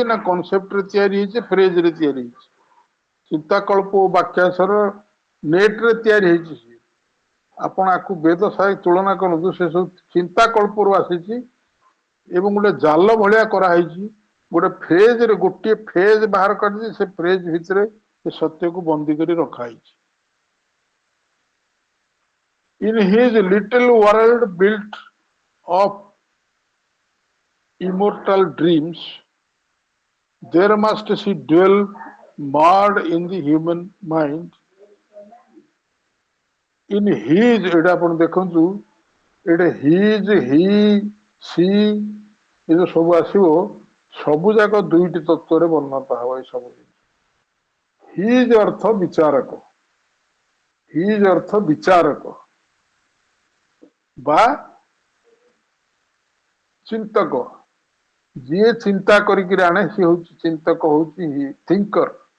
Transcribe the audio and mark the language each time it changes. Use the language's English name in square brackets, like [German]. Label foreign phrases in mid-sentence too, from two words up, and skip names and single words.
[Odia] ନା କନସେପ୍ଟରେ ତିଆରି ହେଇଛି, ଫ୍ରେଜରେ ତିଆରି ହେଇଛି। ଚିନ୍ତାକଳ୍ପ ଓ ବାକ୍ୟାଂଶର ନେଟ୍ରେ ତିଆରି ହେଇଛି। ଆପଣ ଆକୁ ବେଦ ସାହି ତୁଳନା କରନ୍ତୁ, ସେ ସବୁ ଚିନ୍ତାକଳ୍ପରୁ ଆସିଛି ଏବଂ ଗୋଟେ ଜାଲ ଭଳିଆ କରାହେଇଛି ଗୋଟେ ଫ୍ରେଜ ରେ ଗୋଟିଏ ଫ୍ରେଜ ବାହାର କରିଛି ସେ ଫ୍ରେଜ ଭିତରେ ସେ ସତ୍ୟକୁ ବନ୍ଦୀ କରି ରଖାହେଇଛି [English] in his little world built of immortal dreams there must she dwell marred in the human mind in his [Odia] ଏଇଟା ଆପଣ ଦେଖନ୍ତୁ ଏଇଟା [English] his he she [Odia] ଏ ଯୋଉ ସବୁ ଆସିବ ସବୁ ଯାକ ଦୁଇଟି ତତ୍ତ୍ୱରେ ବର୍ଣ୍ଣତା ହବ ଏଇ ସବୁ ହିଜ ଅର୍ଥ ବିଚାରକ ହିଜ ଅର୍ଥ ବିଚାରକ ବା ଚିନ୍ତକ ଯିଏ ଚିନ୍ତା କରିକି ଆଣେ ସିଏ ହଉଛି ଚିନ୍ତକ ହଉଛି ଥିଙ୍କର